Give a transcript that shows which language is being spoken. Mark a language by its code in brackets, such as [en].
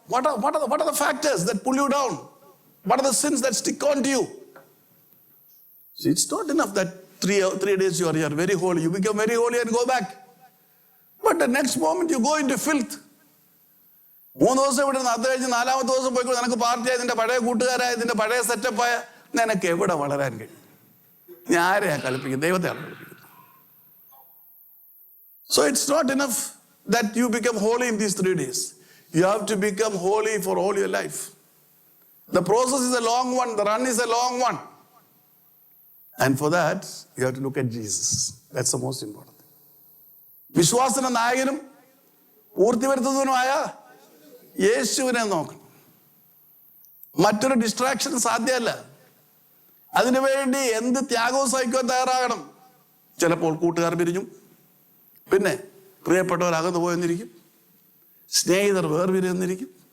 [en] What are the factors that pull you down? What are the sins that stick on to you? See, it's not enough that three days you are here, very holy. You become very holy and go back. But the next moment you go into filth. [ml] 3 ദിവസം ഇവിടെ നിന്ന് അത് കഴിഞ്ഞ് 4ാമത്തെ ദിവസം പോയിക്കോ, നിനക്ക് പാർട്ടിയായ നിന്റെ പഴയ കൂട്ടുകാരായ നിന്റെ പഴയ സെറ്റപ്പായ നിനക്ക് എവിടെ വളരാൻ കഴിയും? നീ ആരെയാ കളിപ്പിക്കുന്നത്? ദൈവത്തെയാണ് കളിപ്പിക്കുന്നത്. [en] So it's not enough that you become holy in these 3 days. You have to become holy for all your life. The process is a long one. The run is a long one. And for that, you have to look at Jesus. That's the most important thing. [ml] വിശ്വാസത്തിന്റെ നായകനും പൂർത്തി വരുത്തുന്നതിനുമായ യേശുവിനെ നോക്കണം. മറ്റൊരു distraction സാധ്യമല്ല. അതിനുവേണ്ടി എന്ത് ത്യാഗവും സഹിക്കുവാൻ തയ്യാറാകണം. ചിലപ്പോൾ കൂട്ടുകാർ പിരിഞ്ഞു, പിന്നെ പ്രിയപ്പെട്ടവർ അകന്നു പോയെന്നിരിക്കും, സ്നേഹിതർ വേർപിരിയെന്നിരിക്കും.